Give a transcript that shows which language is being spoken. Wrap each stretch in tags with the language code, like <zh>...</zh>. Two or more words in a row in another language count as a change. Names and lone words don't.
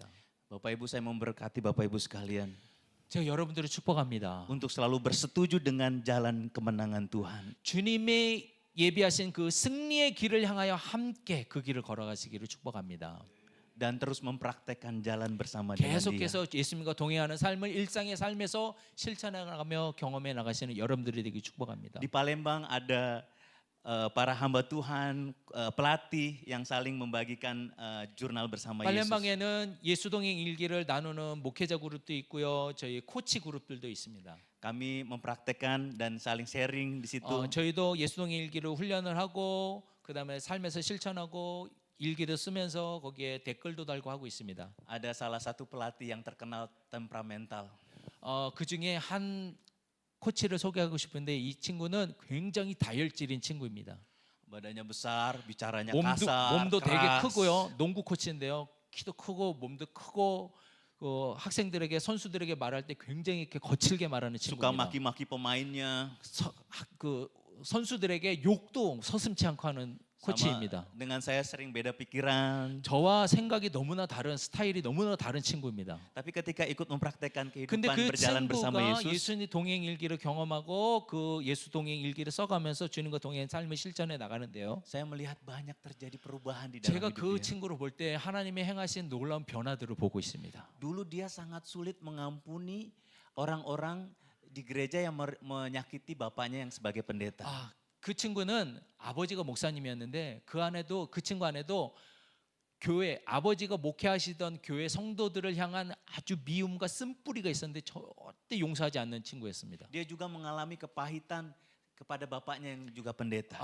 <id>Bapak Ibu, saya memberkati Bapak Ibu sekalian</id> <ko>제가 여러분들을 축복합니다.</ko> <id>untuk selalu bersetuju dengan jalan kemenangan Tuhan.</id> <ko>주님의 예비하신 그 승리의 길을 향하여 함께 그 길을 걸어가시기를 축복합니다.</ko> <id>Dan terus mempraktekkan jalan bersama dengan Dia.</id> <ko>계속해서 예수님과 동행하는 삶을 일상의 삶에서 실천해 나가며 경험해 나가시는 여러분들이 되기 축복합니다.</ko> <id>Di Palembang ada para hamba Tuhan, pelatih yang saling membagikan jurnal bersama Yesus.</id> <ko>팔렘방에는 예수동행 일기를 나누는 목회자 그룹도 있고요. 저희 코치 그룹들도 있습니다.</ko> <id>Kami mempraktekkan dan saling sharing di situ.</id> <ko>저희도 예수동행 일기를 훈련을 하고 그다음에 삶에서 실천하고 일기도 쓰면서 거기에 댓글도 달고 하고 있습니다.</ko> <id>Ada salah satu pelatih yang terkenal temperamental.</id> <ko>그 중에 한 코치를 소개하고 싶은데 이 친구는 굉장히 다혈질인 친구입니다.</ko> <id>Badannya besar, bicaranya kasar,</id> <ko>몸도 되게</ko> <id>keras.</id> <ko>크고요. 농구 코치인데요. 키도 크고 몸도 크고 학생들에게 선수들에게 말할 때 굉장히 이렇게 거칠게 말하는</ko> <id>Suka</id> <ko>친구입니다.</ko> <id>maki-maki pemainnya.</id> <ko>그 선수들에게 욕도 서슴지 않고 하는</ko> <id>Sama</id> <ko>코치입니다.</ko> <id>dengan saya sering beda pikiran.</id> <ko>저와 생각이 너무나 다른 스타일이 너무나 다른 친구입니다.</ko> <id>Tapi ketika ikut mempraktekkan</id> <ko>근데</ko> <id>kehidupan</id> <ko>그</ko> <id>berjalan bersama</id> <ko>친구가</ko> <id>Yesus,</id> <ko>예수님 동행 일기를 경험하고 그 예수 동행 일기를 써가면서 주님과 동행 삶을 실천해 나가는데요.</ko> <id>saya melihat banyak terjadi perubahan di dalam</id> <ko>제가 그</ko> <id>hidupnya.</id> <ko>친구를 볼 때 하나님의 행하신 놀라운 변화들을 보고 있습니다.</ko> <id>Dulu dia sangat sulit mengampuni orang-orang di gereja yang menyakiti bapaknya yang sebagai pendeta.</id> <ko>그 친구는 아버지가 목사님이었는데 그 친구 안에도 교회 아버지가 목회하시던 교회 성도들을 향한 아주 미움과 쓴뿌리가 있었는데 절대 용서하지 않는 친구였습니다.</ko> <id>Dia juga mengalami kepahitan kepada bapaknya yang juga pendeta.</id>